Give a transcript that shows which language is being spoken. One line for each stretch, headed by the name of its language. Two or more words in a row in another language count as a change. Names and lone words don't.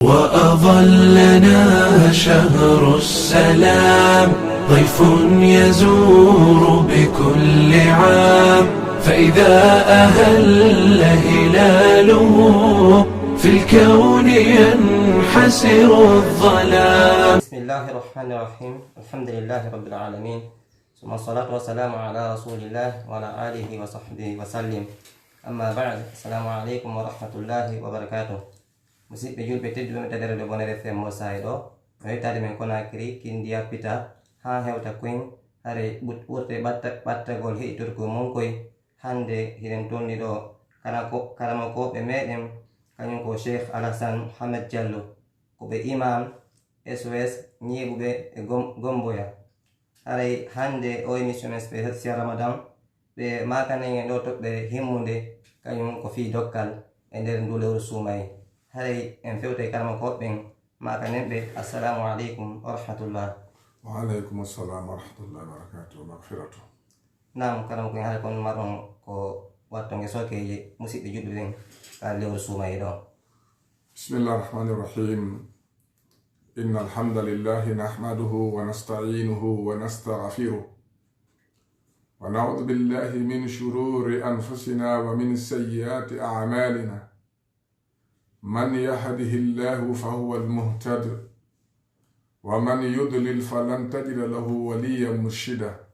Arabic: وأظلنا شهر السلام ضيف يزور بكل عام فإذا أهل هلاله في الكون ينحسر الظلام. بسم الله الرحمن الرحيم. الحمد لله رب العالمين، ثم الصلاة والسلام على رسول الله وعلى آله وصحبه وسلم. أما بعد، السلام عليكم ورحمة الله وبركاته.
Fula: musidɓe julɓe tedduɓe mi tadere de bonere fm mo sayi ɗo no yettade men Conakry kindiya pita ha hewta koyen hare ɓurte ɓattagol heɗitorgo monkoy. hande hiɗen tolni ɗo karama koɓe meɗen kañum ko Cheikh Alassane Mohamed Diallo, ko ɓe imam SOS ñeɓuɓe e gomboya. haray hande o émission men spécial ramadan ɓe makanen en ɗo toɓɓe himmude kañum ko fi dokkal e nder ndu lewru suumayi. haray en fewta e karama koɓɓen makanen ɓe.
Arabic: السلام عليكم ورحمة الله. وعليكم السلام ورحمة الله وبركاته ومغفرته.
Fula: nam karama koen haray kon marɗon ko wattonge sokeje musidɓe juɗɓe ɓen ka lewru suumayi ɗo.
Arabic: بسم الله الرحمن الرحيم إن الحمد لله نحمده ونستعينه ونستغفره ونعوذ بالله من شرور أنفسنا ومن سيئات أعمالنا. من يهده الله فهو المهتد ومن يضلل فلن تجد له وليا مرشدا.